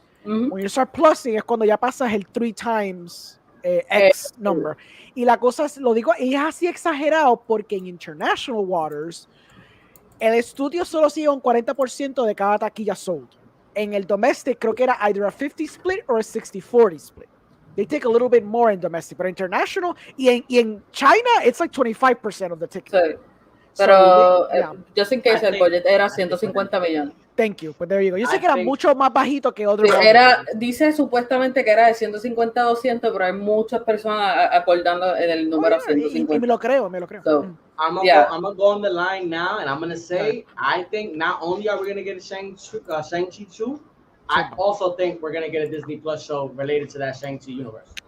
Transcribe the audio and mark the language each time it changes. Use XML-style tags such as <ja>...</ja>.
<en>When you start plusing</en> <es>es cuando ya pasas el</es> <en>3 times X number.</en> <es>Y la cosa es, lo digo, y es así exagerado porque en International Waters el estudio solo sigue un 40% de cada taquilla sold. En el</es> <en>domestic</en> <es>creo que era</es> <en>either a 50 split or a 60-40 split. They take a little bit more in domestic, but international</en> <es>y en China</es> <en>it's like 25% of the tickets.</en> <es>Sí. Pero</es> <en>just in case</en> <es>el budget era 150 millones.</es> <en>Thank you. Pues there you go.</en> <es>Yo sé que era mucho más bajito que otros. Sí, dice supuestamente que era de 150 a 200, pero hay muchas personas acordando en el número 150. Y me lo creo.</es> <en>So, I'm gonna go on the line now, and I'm gonna say, I think not only are we gonna get a Shang-Chi 2, I also think we're gonna get a Disney Plus show related to that Shang-Chi universe.</en>